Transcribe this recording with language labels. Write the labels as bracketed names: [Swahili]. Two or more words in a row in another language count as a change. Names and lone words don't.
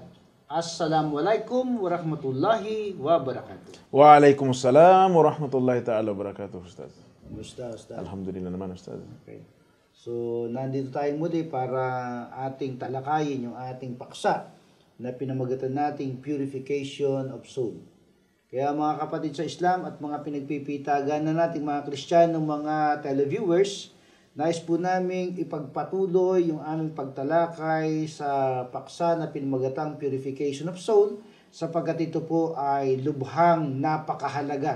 [Arabic] السلام عليكم ورحمة الله وبركاته. وعليكم السلام ورحمة الله تعالى وبركاته, Ustaz. Ustaz. [Filipino] Alhamdulillah naman, Ustaz. Okay. So, nandito tayo muli para ating talakayin yung ating paksa na pinamagatan nating [English] purification of soul. [Filipino] Kaya mga kapatid sa Islam at mga pinagpipitagan na nating mga Kristiyanong mga televiewers, nais po naming ipagpatuloy yung aming pagtalakay sa paksa na pinamagatang Purification of Soul sapagkat ito po ay lubhang napakahalaga.